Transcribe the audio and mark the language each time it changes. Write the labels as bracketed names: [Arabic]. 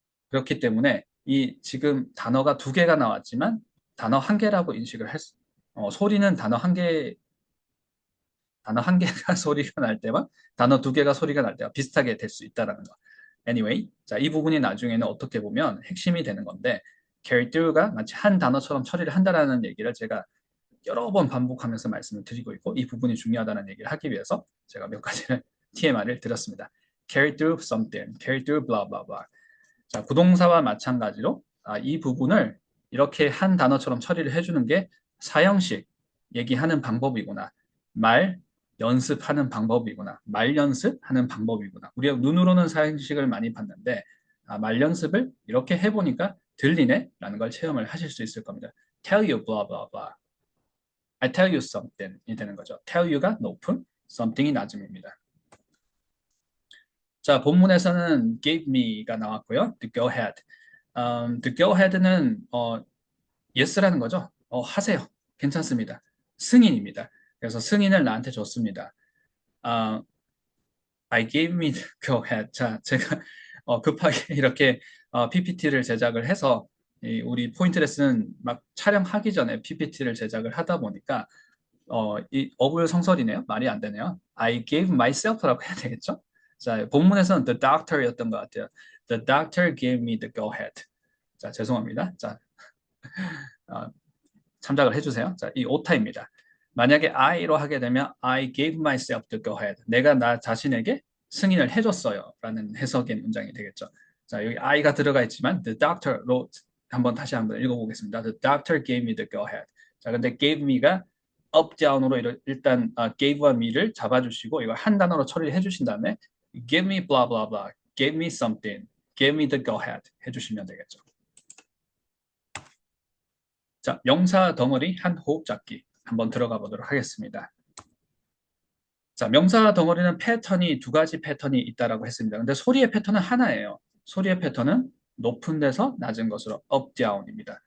[Korean] 그렇기 때문에 이 지금 단어가 2개가 나왔지만 단어 1개라고 인식을 소리는 단어 한 개가 소리가 날 때와 단어 2개가 소리가 날 때와 비슷하게 될 수 있다는 거. Anyway, 자, 이 부분이 나중에는 어떻게 보면 핵심이 되는 건데 carry through가 마치 한 단어처럼 처리를 한다는 얘기를 제가 여러 번 반복하면서 말씀을 드리고 있고 이 부분이 중요하다는 얘기를 하기 위해서 제가 몇 가지를 TMI를 드렸습니다. [English] carry through something, carry through blah blah blah. [Korean] 자, 부동사와 마찬가지로 이 부분을 이렇게 한 단어처럼 처리를 해주는 게 사형식 얘기하는 방법이구나. 말 연습하는 방법이구나. 말 연습하는 방법이구나. 우리가 눈으로는 사형식을 많이 봤는데 말 연습을 이렇게 해보니까 들리네? 라는 걸 체험을 하실 수 있을 겁니다. [English] Tell you blah blah blah. I tell you something이 되는 거죠. Tell you가 높은, something이 낮음입니다. [Korean] 자, 본문에서는 gave me가 나왔고요. [English] To go ahead. To go ahead는 yes라는 거죠. [Korean] 하세요. 괜찮습니다. 승인입니다. 그래서 승인을 나한테 줬습니다. [English] 어, I gave me the go ahead. [Korean] 자, 제가 급하게 이렇게 PPT를 제작을 해서 우리 포인트 레슨 막 촬영하기 전에 PPT를 제작을 하다 보니까 이 어불성설이네요. 말이 안 되네요. [English] I gave myself [Korean] 라고 해야 되겠죠? 자, 본문에서는 the doctor였던 것 같아요. [English] The doctor gave me the go ahead. [Korean] 자, 죄송합니다. 자, 어, 참작을 해주세요. 자, 이 오타입니다. 만약에 I로 하게 되면 [English] I gave myself the go ahead. [Korean] 내가 나 자신에게 승인을 해줬어요. 라는 해석의 문장이 되겠죠. 자, 여기 I가 들어가 있지만 the doctor로 다시 한번 읽어보겠습니다. [English] The doctor gave me the go ahead. 자, 근데 gave me가 up, down으로 일단 gave와 me를 잡아주시고 [Korean] 이걸 한 단어로 처리를 해주신 다음에 [English] give me blah blah blah, give me something, give me the go ahead 해주시면 되겠죠. [Korean] 자, 명사 덩어리 한 호흡 잡기 한번 들어가 보도록 하겠습니다. 자, 명사 덩어리는 패턴이 두 가지 패턴이 있다라고 했습니다. 근데 소리의 패턴은 하나예요. 소리의 패턴은 높은 데서 낮은 것으로 up, down입니다.